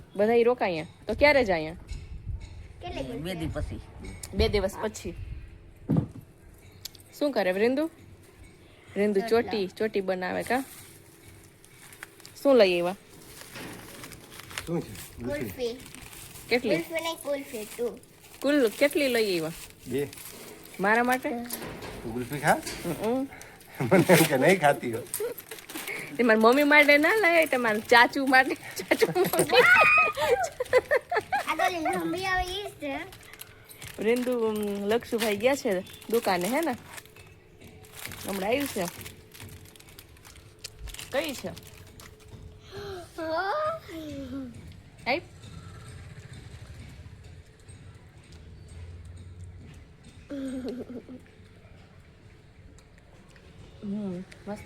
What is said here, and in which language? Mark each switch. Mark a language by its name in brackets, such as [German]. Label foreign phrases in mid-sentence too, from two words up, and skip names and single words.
[Gujarati] બધા રોકાય તો ક્યારે જાય? 2 દી પછી 2 દિવસ પછી. શું કરે વૃંદુ? વૃંદુ ચોટી બનાવે કા? શું લઈ આવ્યા? શું છે? कुल्फी કેટલી? [Hindi] कुल्फी नहीं कुल्फी तू [Gujarati] કુલ કેટલી લઈ આવ્યા? 2. મારા માટે? તું ગુલ્ફી ખા? હમ. મને એમ કે નહીં ખાતી હો. તે મારી મમ્મી માટે ના લાય, તમારા ચાચુ માટે. ચાચુ મમ્મી. [Hindi] अगर हम भी आवे इस [Gujarati] વૃંદુ લક્ષુભાઈ ગયા છે દુકાને, હે ને? હમણાં આવ્યું છે. કઈ છે? આઈ મસ્ત.